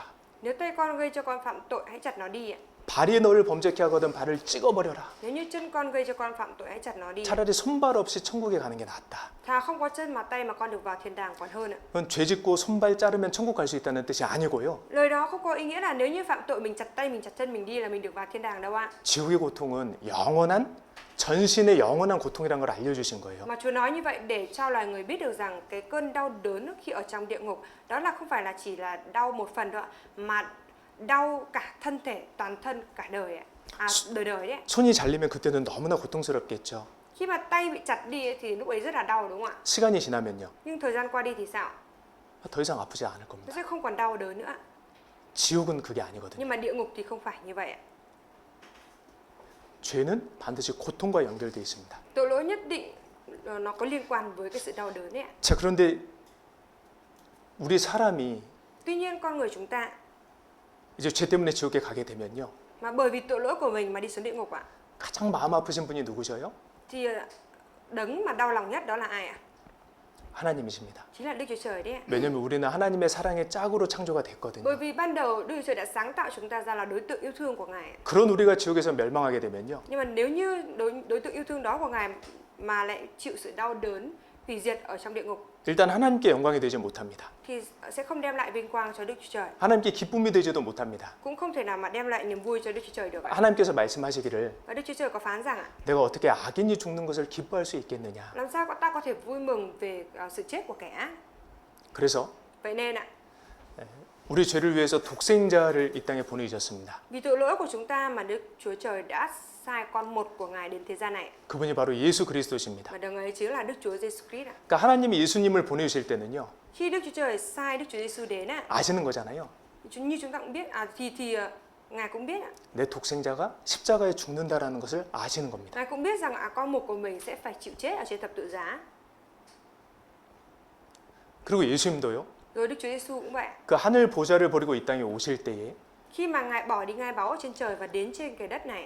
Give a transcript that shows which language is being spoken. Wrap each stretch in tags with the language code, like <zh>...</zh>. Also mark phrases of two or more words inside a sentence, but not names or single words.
<vi>nếu tay con gây cho con phạm tội hãy chặt nó đi ạ.</vi> <ko>발이 너를 범죄케 하거든 발을 찍어버려라.</ko> <vi>Nếu như chân con gây cho con phạm tội hãy chặt nó đi.</vi> <ko>차라리 손발 없이 천국에 가는 게 낫다.</ko> <vi>Thà không có chân mà tay mà con được vào thiên đàng còn hơn ạ.</vi> <ko>그건 죄 짓고 손발 자르면 천국 갈 수 있다는 뜻이 아니고요.</ko> <vi>Lời đó không có ý nghĩa là nếu như phạm tội mình chặt tay mình chặt chân mình đi là mình được vào thiên đàng đâu ạ.</vi> <ko>지옥의 고통은 영원한 전신의 영원한 고통이라는 걸 알려주신 거예요.</ko> <vi>Mà Chúa nói như vậy để cho loài người biết được rằng cái cơn đau đớn khi ở trong địa ngục đó là không phải là chỉ là đau một phần đâu ạ, mà đau cả thân thể, toàn thân cả đời ạ. Đời đấy.</vi> <ko>손이 잘리면 그때는 너무나 고통스럽겠죠.</ko> <vi>Khi mà tay bị chặt đi thì lúc ấy rất là đau đúng không ạ?</vi> <ko>시간이 지나면요.</ko> <vi>Nhưng thời gian qua đi thì sao?</vi> <ko>더 이상 아프지 않을</ko> <vi>Nó</vi> <ko>겁니다.</ko> <vi>sẽ không còn đau đớn nữa.</vi> <ko>지옥은 그게 아니거든요.</ko> <vi>Nhưng mà địa ngục thì không phải như vậy ạ.</vi> <ko>죄는 반드시 고통과 연결되어 있습니다.</ko> <vi>Tội lỗi nhất định nó có liên quan với cái sự đau đớn ấy ạ.</vi> <ko>자, 그런데 우리 사람이</ko> <vi>Tuy nhiên con người chúng ta</vi> <ko>이제 죄 때문에 지옥에 가게 되면요.</ko> <vi>mà bởi vì tội lỗi của mình mà đi xuống địa ngục ạ,</vi> <ko>가장 마음 아프신 분이 누구셔요?</ko> <vi>thì đấng mà đau lòng nhất đó là ai ạ?</vi> <ko>하나님이십니다.</ko> <vi>Chính là Đức Chúa Trời đấy ạ.</vi> <ko>왜냐하면 우리는 하나님의 사랑의 짝으로 창조가 됐거든요.</ko> <vi>Bởi vì ban đầu Đức Chúa Trời đã sáng tạo chúng ta ra là đối tượng yêu thương của Ngài.</vi> <ko>그런 우리가 지옥에서 멸망하게 되면요.</ko> <vi>Nhưng mà nếu như đối tượng yêu thương đó của Ngài mà lại chịu sự đau đớn, hủy diệt ở trong địa ngục</vi> <ko>일단 하나님께 영광이 되지 못합니다.</ko> <vi>thì sẽ không đem lại vinh quang cho Đức Chúa Trời.</vi> <ko>하나님께 기쁨이 되지도 못합니다.</ko> <vi>Cũng không thể nào mà đem lại niềm vui cho Đức Chúa Trời được ạ.</vi> <ko>하나님께서 말씀하시기를</ko> <vi>Và Đức Chúa Trời có phán rằng ạ,</vi> <ko>내가 어떻게 악인이 죽는 것을 기뻐할 수 있겠느냐.</ko> <vi>làm sao ta có thể vui mừng về sự chết của kẻ ác?</vi> <ko>그래서</ko> <vi>Vậy nên ạ,</vi> <ko>우리 죄를 위해서 독생자를 이 땅에 보내주셨습니다.</ko> <vi>vì tội lỗi của chúng ta mà Đức Chúa Trời đã sai con một của Ngài đến thế gian này.</vi> <ko>그분이 바로 예수 그리스도십니다.</ko> <vi>Và đấng ấy chính là Đức Chúa Giêsu Christ.</vi> <ko>그러니까 하나님이 예수님을 보내주실 때는요,</ko> <vi>Khi Đức Chúa Trời sai Đức Chúa Giêsu đến</vi> <ko>아시는 거잖아요.</ko> <vi>như chúng ta cũng biết thì Ngài cũng biết</vi> <ko>내 독생자가 십자가에 죽는다라는 것을 아시는 겁니다.</ko> <vi>Ngài cũng biết rằng con một của mình sẽ phải chịu chết ở trên thập tự giá.</vi> <ko>그리고 예수님도요.</ko> <vi>Rồi Đức Chúa Giêsu cũng vậy.</vi> <ko>그 하늘 보좌를 버리고 이 땅에 오실 때에</ko> <vi>Khi mà Ngài bỏ đi ngai báu ở trên trời và đến trên cái đất này,</vi>